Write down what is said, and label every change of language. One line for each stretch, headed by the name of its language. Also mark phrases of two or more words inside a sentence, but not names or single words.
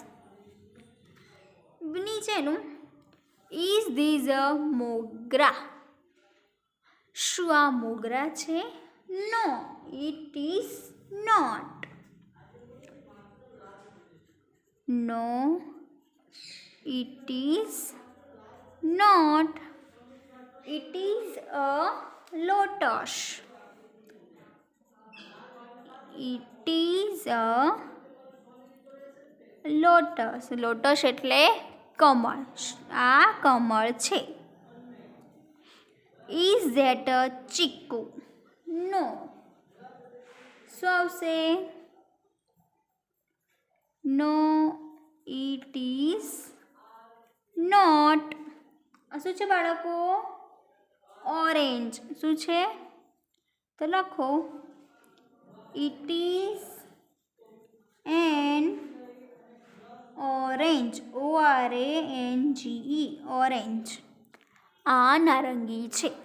English: નીચેનું is this a મોગરા?
Gujarati: શું આ મોગરા છે?
English: No it is not. નો it is not. It is a lotus. It is a lotus.
Gujarati: lotus એટલે કમળ. આ કમળ છે.
English: Is that a ચીકુ?
Gujarati: No. શું આવશે?
English: No it is નોટ.
Gujarati: શું છે બાળકો? ઓરેન્જ. શું છે? તો લખો
English: it is an orange.
Gujarati: ORANGE ઓરેન્જ. આ નારંગી છે.